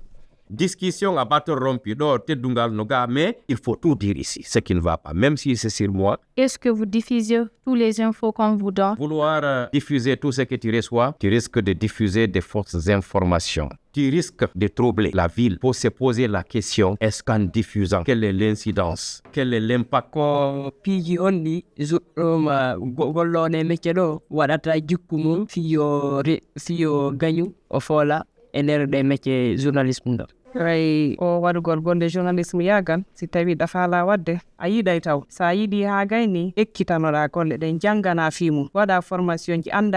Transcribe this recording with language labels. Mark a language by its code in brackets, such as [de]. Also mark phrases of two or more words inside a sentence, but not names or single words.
[fr] Discussion à bâton rompu, mais il faut tout dire ici, ce qui ne va pas, même si c'est sur moi. Est-ce que vous diffusez toutes les infos qu'on vous donne? Vouloir diffuser tout ce que tu reçois, tu risques de diffuser des fausses informations. Tu risques de troubler la ville. Pour se poser la question, est-ce qu'en diffusant, quelle est l'incidence? Quel est l'impact? [ff] Piji onni gollone mecceɗo waɗata jikku fiyo gañu o foola e nder ɗe mecce journalisme ɗo. Way o waɗugol gonde journalisme yagan si tawi ɗafala wadde a yiɗay taw sa yiɗi ha gayni ekkitanoɗa golle ɗen janggana fimu waɗa formation ji anda